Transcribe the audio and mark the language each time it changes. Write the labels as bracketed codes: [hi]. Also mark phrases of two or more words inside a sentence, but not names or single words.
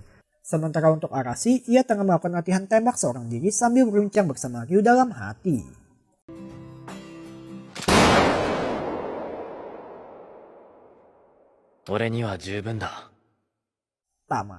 [id] Sementara untuk Arashi, ia tengah melakukan latihan tembak seorang diri sambil berbincang bersama Ryu dalam hati. [ja] 俺には十分だ。 [id] Tamat.